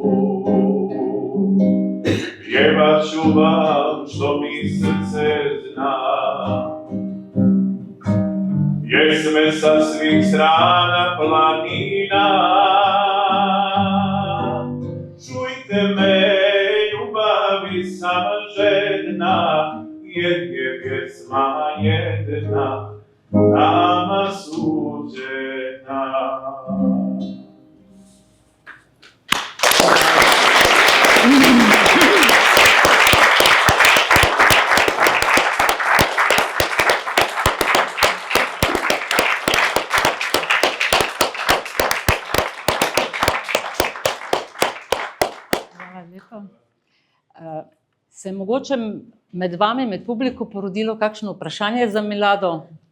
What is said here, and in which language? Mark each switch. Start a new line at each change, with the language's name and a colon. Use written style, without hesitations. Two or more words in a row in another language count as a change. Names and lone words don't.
Croatian: Pjevat ću vam što mi srce zna, pjesme sa svih strana planina. Čujte me, ljubavi sam žedna, jer je pjesma jedna nama suđena.
Slovenian: Se je mogoče med vami, med publiko porodilo kakšno vprašanje za Milado?